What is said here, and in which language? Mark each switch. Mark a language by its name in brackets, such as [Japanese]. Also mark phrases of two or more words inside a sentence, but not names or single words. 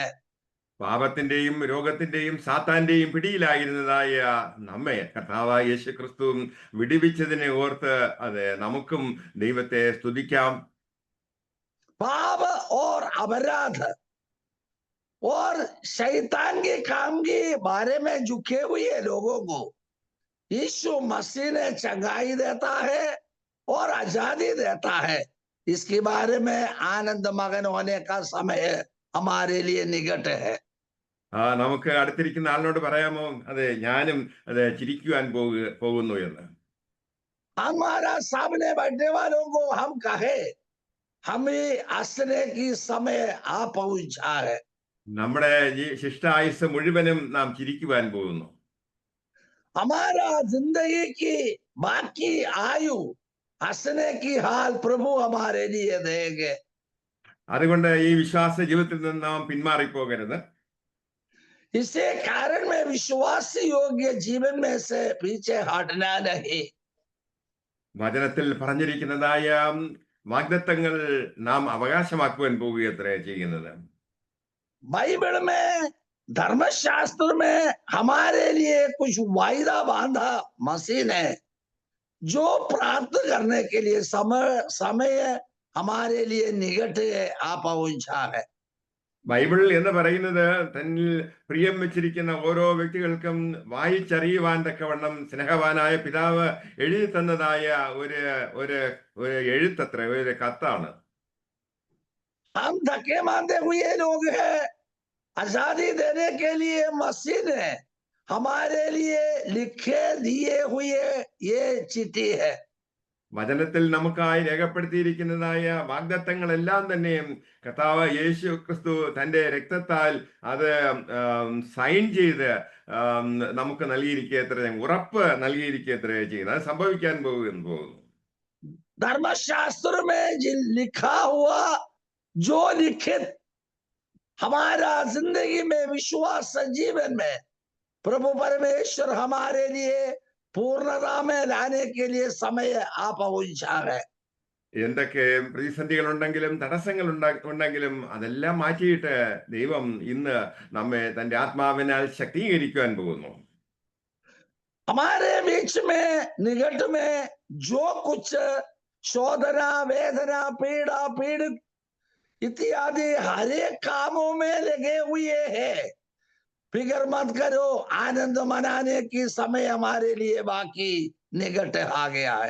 [Malayalam] പാപത്തിന്റെയും രോഗത്തിന്റെയും സാത്താന്റെയും പിടിയിലായിരുന്നതായ നമ്മെ കർത്താവായ യേശു ക്രിസ്തു വിടുവിച്ചതിനെ ഓർത്ത് നമുക്കും ദൈവത്തെ സ്തുതിക്കാം. [Hindi] पाप और अपराध और शैतान के काम के बारे में झुके हुए लोगों को यीशु मसीह ने चंगाई देता है और आजादी देता है। इसके बारे में आनंद मगन होने का समय हमारे लिए निकट है। [Malayalam] നമുക്ക് അടുത്തിരിക്കുന്ന ആളിനോട് പറയാമോ, ഞാനും ചിരിക്കുവാൻ പോകുന്നു എന്ന്? [Hindi] हमारा सामने बैठने वालों को हम कहे हमें हंसने की समय आ पहुंचा है। [Malayalam] നമ്മുടെ ഈ ശിഷ്ടായുസ് മുഴുവനും നാം ചിരിക്കുവാൻ പോകുന്നു. [Hindi] हमारा जिंदगी की बाकी आयु हंसने की हाल प्रभु हमारे लिए देंगे। [Malayalam] അതുകൊണ്ട് ഈ വിശ്വാസ ജീവിതത്തിൽ നിന്ന് നാം പിന്മാറിപ്പോകരുത്. [Hindi] इसे कारण में विश्वास योग्य जीवन में से पीछे हटना नहीं। [Malayalam] വചനത്തിൽ പറഞ്ഞിരിക്കുന്നതായ വാഗ്ദത്തങ്ങൾ നാം അവകാശമാക്കുവാൻ പോവുകയത്രേ ചെയ്യുന്നത്. [Hindi] बाइबल में, धर्मशास्त्र में हमारे लिए कुछ वायदा बांधा मसीह ने, जो प्राप्त करने के लिए समय हमारे लिए निकट आ पहुंचा है। [Malayalam] ബൈബിൾ എന്ന് പറയുന്നത് തന്നിൽ പ്രിയം വെച്ചിരിക്കുന്ന ഓരോ വ്യക്തികൾക്കും വായിച്ചറിയുവാൻ തക്കവണ്ണം സ്നേഹവാനായ പിതാവ് എഴുതി തന്നതായ ഒരു ഒരു ഒരു എഴുത്തത്ര, ഒരു കത്താണ്. [Hindi] हम धक्के मानते हुए लोग हैं, आजादी देने के लिए मसीह ने हमारे लिए लिखे दिए हुए ये चिट्ठी है। [Malayalam] വചനത്തിൽ നമുക്കായി രേഖപ്പെടുത്തിയിരിക്കുന്നതായ വാഗ്ദത്തങ്ങളെല്ലാം തന്നെയും കർത്താവ് യേശു ക്രിസ്തു തന്റെ രക്തത്താൽ സൈൻ ചെയ്ത് നമുക്ക് നൽകിയിരിക്കത്ര, ഉറപ്പ് നൽകിയിരിക്കത്ര ചെയ്യുന്നത്. അത് സംഭവിക്കാൻ പോകുന്നു. [Hindi] धर्मशास्त्र में लिखा हुआ जो लिखित हमारा जिंदगी में विश्वास जीवन में प्रभु परमेश्वर हमारे लिए पूर्णता में लाने के लिए समय आ पहुंचा है। [Malayalam] എന്തൊക്കെ പ്രതിസന്ധികൾ ഉണ്ടെങ്കിലും തടസ്സങ്ങൾ ഉണ്ടെങ്കിലും അതെല്ലാം മാറ്റിയിട്ട് ദൈവം ഇന്ന് നമ്മെ തന്റെ ആത്മാവിനാൽ ശക്തീകരിക്കുവാൻ പോകുന്നു. [Hindi] हमारे बीच में निकट में जो कुछ शोधना, वेदना, पीड़ा, पीड़ित इत्यादि हर एक कामों में लगे हुए हैं, फिक्र मत करो, आनंद मनाने की समय हमारे लिए बाकी निकट आ गया है।